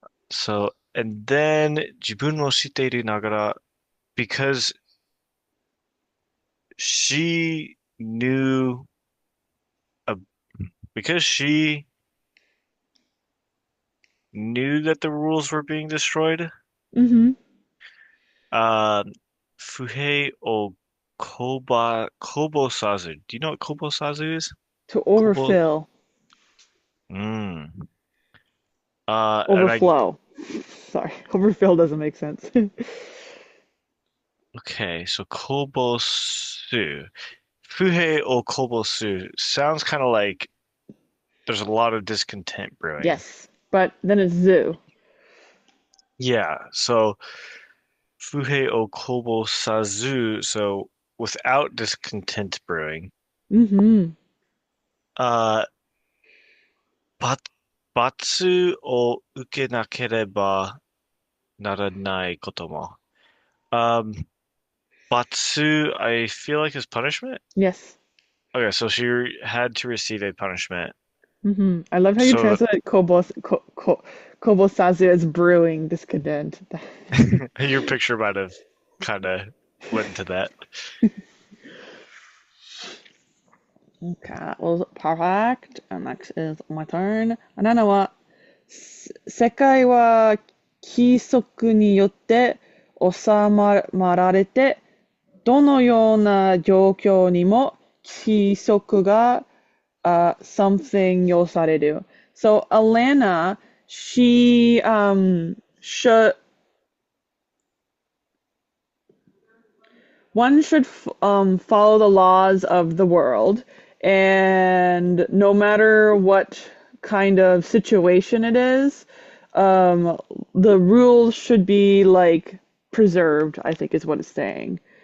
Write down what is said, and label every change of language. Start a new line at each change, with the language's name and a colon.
English: So, and then
Japanese: 自分を知っているながら、
English: because she knew a, because she knew that the rules were being destroyed. Mm-hmm.
Japanese: Uh, Fuhei o Kobosazu.
English: Do you know what Kobosazu is? To
Japanese: Kobo.
English: overfill, Mm. And I overflow. Sorry, overfill doesn't make sense. okay. So Kobosu.
Japanese: Fuhei o Kobosu
English: sounds kind of like there's a lot of discontent brewing. Yes, but then it's zoo. Yeah. So
Japanese: Fuhei o Kobosazu.
English: So without discontent brewing. Mm-hmm.
Japanese: Uh, 罰を受けなければならないことも.
English: Batsu, I feel like is punishment. Yes. Okay, so she had to receive a punishment. Mm-hmm. I love how you So translate kobosazu as brewing discontent. your picture might have kind of went into that. Okay, that was perfect. And next is my turn.
Japanese: 7は、世界は規則によって収まられて、どのような状況にも規則が、something 要される。
English: So Alanna, she should one should follow the laws of the world, and no matter what kind of situation it is, the rules should be like preserved, I think is what it's saying.